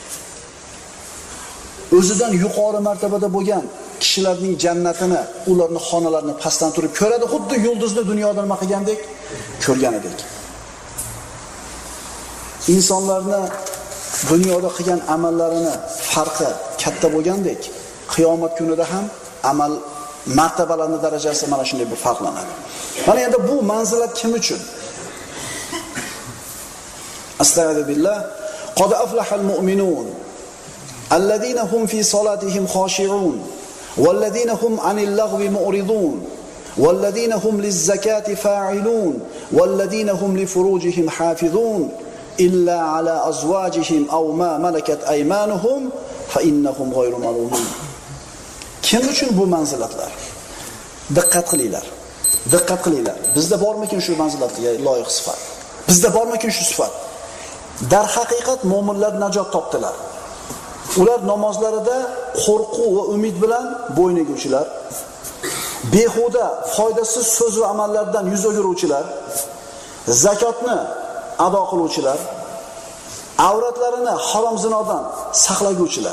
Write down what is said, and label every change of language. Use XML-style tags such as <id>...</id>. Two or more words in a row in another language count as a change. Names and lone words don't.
<uz>O'zidan yuqori martabada bo'lgan kishilarning jannatini, ularning xonalarini pastdan turib ko'radi, xuddi yulduzni dunyoda nima qilgandek ko'rganidek. Insonlarni dunyoda qilgan amallarini farqi katta bo'lgandek, qiyomat kunida ham amal martabalarning darajasi mana shunday bir farqlanadi. Mana endi bu manzilat kim uchun? Astagfirullah.</uz> <ar>قد أفلح المؤمنون الذين هم في صلاتهم خاشعون والذين هم عن اللغو معرضون والذين هم للزكاة فاعلون والذين هم لفروجهم حافظون إلا على أزواجهم أو ما ملكت أيمانهم فإنهم غير ملومين.</ar> <uz>Kim uchun bu manzilatlar? Diqqat qilinglar. Diqqat qilinglar. Bizda bormikin shu manzilatga loyiq sifat? Bizda bormikin shu sifat? Dar haqiqat mu'minlar najot topdilar. Ular namozlarida qo'rquv va umid bilan bo'yin eguvchilar, behuda, foydasiz so'z va amallardan yuz o'giruvchilar, zakotni ado qiluvchilar, avratlarini harom zinodan saqlaguvchilar.</uz>